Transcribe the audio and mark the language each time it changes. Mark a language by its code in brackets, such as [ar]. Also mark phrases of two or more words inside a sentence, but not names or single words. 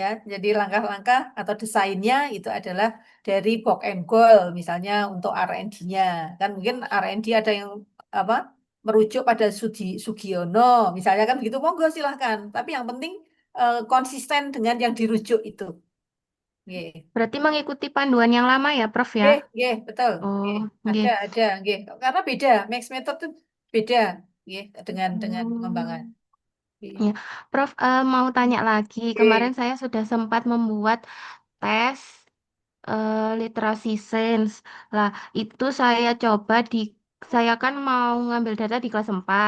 [id] Jadi langkah-langkah atau desainnya itu adalah dari box and goal misalnya untuk R&D-nya. Kan mungkin R&D ada yang apa merujuk pada Sugiono misalnya kan begitu monggo silahkan. Tapi yang penting konsisten dengan yang dirujuk itu. Nggih. Berarti mengikuti panduan yang lama ya, Prof ya? [jv] Nggih, nggih, [id] betul. Oh, Nggih. nggih. Ada, nggih. Karena beda, [en] mix method [id] itu beda, nggih, dengan pengembangan. Hmm. Nggih. Ya, Prof, mau tanya lagi. Kemarin Nggih. saya sudah sempat membuat tes literasi sains. Lah, itu saya coba saya kan mau ngambil data di kelas 4.